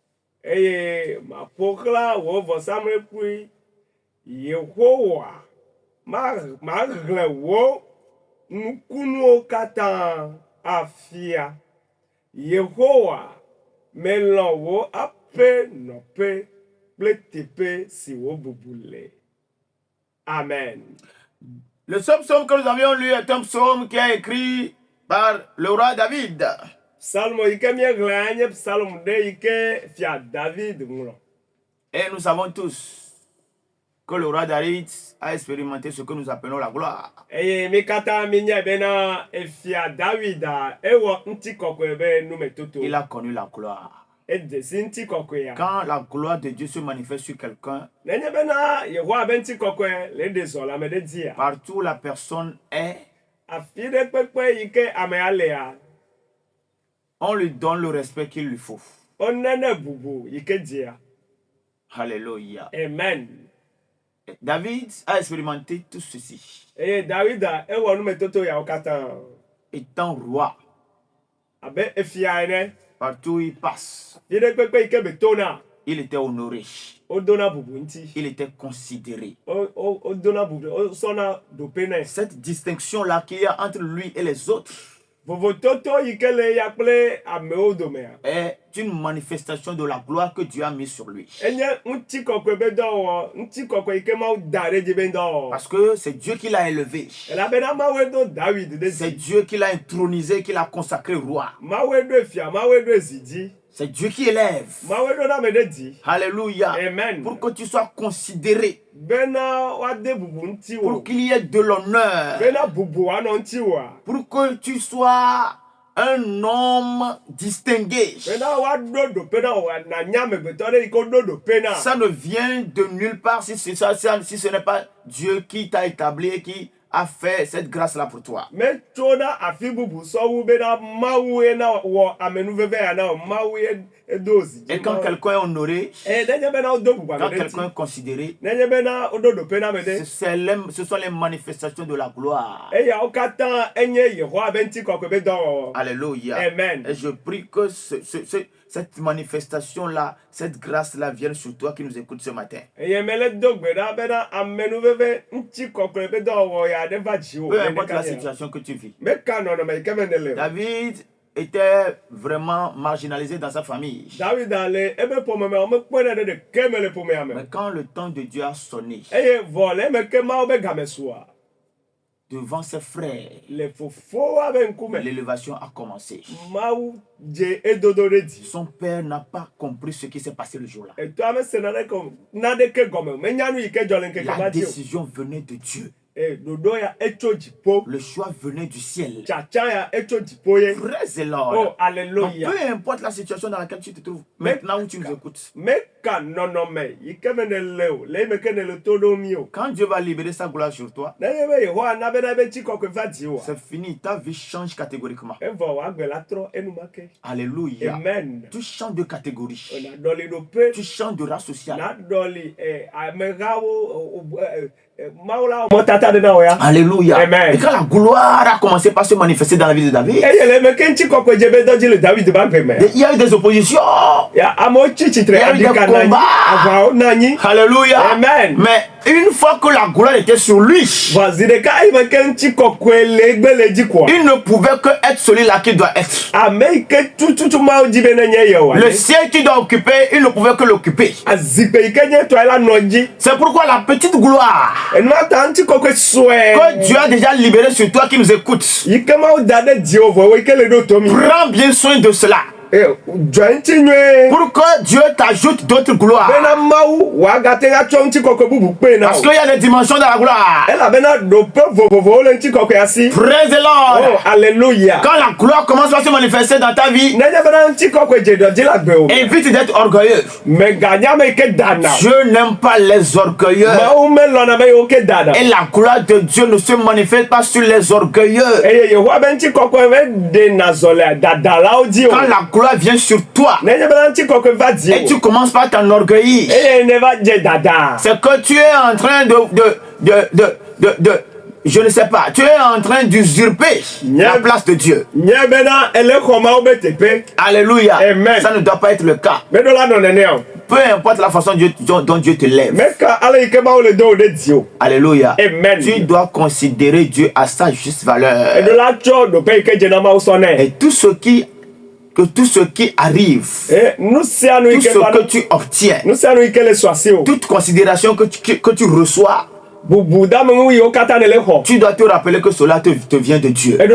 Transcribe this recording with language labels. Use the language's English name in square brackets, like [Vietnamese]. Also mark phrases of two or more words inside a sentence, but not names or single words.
[Ewe] Eye maƒoxla wò vɔsamlekpui Yehowa ma hle wo nukunuwo katã afia. Yehowa melɔ̃ wo aƒe nɔƒe kple teƒe si wo bubu le. Amen. [French] Le seul psaume que nous avions lu est un psaume qui est écrit par le roi David. [Ewe] Psalmo yike mieghlẽ nye psalm ɖe yike fia David ŋlɔ. [French] Et nous savons tous que le roi David a expérimenté ce que nous appelons la gloire. [Ewe] Eye mi katã minya bena fia David ewɔ ŋutikɔkɔe be numetoto. [French] Il a connu la gloire. [Ewe] Edesi ŋutikɔkɔea. [French] Quand la gloire de Dieu se manifeste sur quelqu'un, [Ewe] nenye bena Yehowa be ŋutikɔkɔe le ɖe zɔ le ame ɖe dzia. [French] partout la personne est, [Ewe] afi ɖe kpekpe yike amea lea, [French] on lui donne le respect qu'il lui faut. [Ewe] onene bubu yike dzia. [French] Alléluia. Amen. David a expérimenté tout ceci. [Ewe] Eye Davida ewɔ numetoto yawo katã. [French] Étant roi, [Ewe] Abe efia ene. [French] partout où il passe, [Ewe] Afi ɖe kpekpe yike betona. [French] il était honoré. [Ewe] Odona bubu ŋuti. [French] Il était considéré. [Ewe] Odona bubu. Osɔna dope nɛ. [French] Cette distinction-là qu'il y a entre lui et les autres [Ewe] Vovototo yike le ya kple amewo domea. [French] est une manifestation de la gloire que Dieu a mise sur lui. [Ewe] Enye ŋutikɔkɔe be dɔwɔ, ŋutikɔkɔe yike Mawu da ɖe dzi be dɔwɔ. [French] Parce que c'est Dieu qui l'a élevé. [Ewe] Elabena Mawu do David ɖe [French] C'est [Ewe] zi. [French] Dieu qui l'a intronisé, qui l'a consacré roi. [Ewe] Mawu do fia, Mawu do zi dzi. [French] C'est Dieu qui élève. [Ewe] Mawu do n'ame ɖe dzi. [French] Alléluia. Amen. Pour que tu sois considéré. [Ewe] Bena wade bubu ŋuti [French] Pour [Ewe] wo. [French] qu'il y ait de l'honneur. [Ewe] Bena bubu anɔ ŋuti woa. [French] Pour que tu sois un homme distingué. [Ewe] Bena waɖo dope na wo na nya amegbetɔ ɖe yike woɖo dope na. [French] Ça ne vient de nulle part si ce n'est pas Dieu qui t'a établi et qui a fait cette grâce-là pour toi. [Ewe] Metso na afi bubu sɔwu bena Mawu ye na wɔ amenuveve ya na o. Mawu ye edo zi dzi. [French] Et quand quelqu'un est honoré, [Ewe] nenye bena wodo bubu [French] quand [Ewe] ame ɖe [French] quelqu'un [Ewe] dzi. [French] est considéré, [Ewe] Nenye bena woɖo dope na ame ɖe. [French] ce sont les manifestations de la gloire. [Ewe] Eyawo katã enye Yehowa be ŋutikɔkɔe be dɔwɔwɔ. [French] Alléluia. Amen. Et je prie que cette manifestation-là, cette grâce-là vienne sur toi qui nous écoute ce matin. [Ewe] Eye mele do gbe ɖa bena amenuveve ŋutikɔkɔe be dɔwɔwɔ ya ɖe va dzi wo. [French] Peu importe la situation que tu vis. [Ewe] Meka nɔnɔme yike me ne le o. [French] David était vraiment marginalisé dans sa famille. [Ewe] David le ebe ƒome me womekpɔe ɖe ɖeke me le ƒomea me. [French] Mais quand le temps de Dieu a sonné, [Ewe] Eye vɔ le eme ke Mawu be game sua. [French] devant ses frères, [Ewe] Le fofoa be ŋkume. [French] l'élévation a commencé. [Ewe] Mawu dze edodo ɖe dzi. [French] Son père n'a pas compris ce qui s'est passé le jour-là. [Ewe] Etɔa me se naɖeke gɔme o. Menya nu yike dzɔ le ŋkeke [French] La [Ewe] ma dzi o. [French] décision venait de Dieu. [Ewe] Ɖoɖo ya etso dziƒo. [French] Le choix venait du ciel. [Ewe] Tsatsa ya etso dziƒo ye. [English] Praise the Oh, Lord. [French] Donc, alléluia. peu importe la situation dans laquelle tu te trouves, maintenant où tu nous écoutes, [Ewe] Meka nɔnɔme yike me ne le o. Le eme ke ne le to ɖo mi o. [French] quand Dieu va libérer sa gloire sur toi, [Ewe] Nenye be Yehowa na bena ebe ŋutikɔkɔe va dzi oa. [French] c'est fini. Ta vie change catégoriquement. [Ewe] Evɔ wòagbe la trɔ enumake. [French] Alléluia. Amen. Tu changes de catégorie. [Ewe] Na ɖɔli ɖoƒe. [French] Tu changes de race sociale. [Ewe] Na ɖɔli amehawo Mawu la mɔtata ɖe na wo ya. [French] Alléluia. Amen. Et quand la gloire a commencé par se manifester dans la vie de David, [Ewe] Eye le eme ke ŋutikɔkɔe dze be dɔ dzi le David ba gbe me. [French] il y a eu des oppositions. [Ewe] Ya amewo tsi tsitre [French] Il y a eu des [Ewe] adika na anyi. [French] combats. [Ewe] Aʋawo na anyi. [French] Alléluia. Amen. Mais une fois que la gloire était sur lui, [Ewe] Vɔ zi ɖeka yi me ke ŋutikɔkɔe le egbe le dzi koa. [French] il ne pouvait que être celui-là qui doit être. [Ewe] Ame yi ke tututu Mawu dzi be nenye ye o. [French] Le siège qu'il doit occuper, il ne pouvait que l'occuper. [Ewe] Azikpe yi ke nye tɔe la nɔ dzi. [French] C'est pourquoi la petite gloire [Ewe] Enua ta ŋutikɔkɔe sue. [French] que Dieu a déjà libérée sur toi qui nous écoute, [Ewe] Yi ke Mawu da ɖe dziwò vɔ wo yi ke le ɖo to mi. [French] prends bien soin de cela. [Ewe] Dzɔ ŋuti nyuie. [French] Pour que Dieu t'ajoute d'autres gloires. [Ewe] Bena Mawu wòagate atsɔ ŋutikɔkɔe bubu kpe na [French] Parce [Ewe] o. [French] qu'il y a des dimensions dans la gloire. [Ewe] Elabena ɖoƒe vovovowo le ŋutikɔkɔea si. [English] Praise the Oh, Lord. [French] alléluia. Quand la gloire commence à se manifester dans ta vie, [Ewe] Nenye bena ŋutikɔkɔe dze dɔ dzi le agbe o. [French] évite d'être orgueilleux. [Ewe] Mèganya ame yi ke dana. [French] Dieu n'aime pas les orgueilleux. [Ewe] Mawu melɔna be yewo ke dana. [French] Et la gloire de Dieu ne se manifeste pas sur les orgueilleux. [Ewe] Eye Yehowa be ŋutikɔkɔe be ɖena zɔ le dadalawo dzi o. [French] Quand la gloire vient sur toi [Ewe] Nenye bena ŋutikɔkɔe va dzi [French] et [Ewe] o. [French] tu commences par t'enorgueillir, [Ewe] Eye ne va dze dada. [French] c'est que tu es en train je ne sais pas, tu es en train d'usurper la place de Dieu. [Ewe] Nye bena ele xɔ Mawu be teƒe. [French] Alléluia. Amen. Ça ne doit pas être le cas. [Ewe] Meɖo la nɔ nenea o. [French] peu importe la façon dont Dieu te lève. Alléluia. Amen. Tu dois considérer Dieu à sa juste valeur. Et tout ce qui arrive, tout ce que tu obtiens, toute considération que tu reçois, tu dois te rappeler que cela te vient de Dieu.